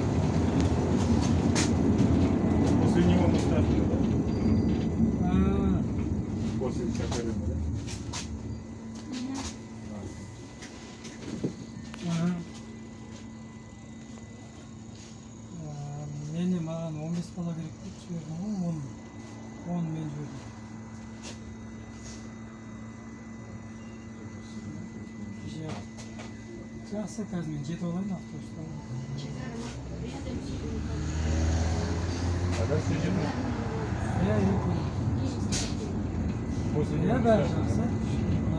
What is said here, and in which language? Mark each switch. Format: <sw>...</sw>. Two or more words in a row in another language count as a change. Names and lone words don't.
<ru>После него Мустафина, да? После Шәкәріма, да?</ru> <kk>Мені маған 15 бала керек деп жібердің ғой, 10 мен жібердім. Жақсы, қазір мен жетіп алайын автобуста.</kk> <ru>А дальше едем? Я После него</ru> <kk>бәрі Мустафина, жақсы. да?</kk>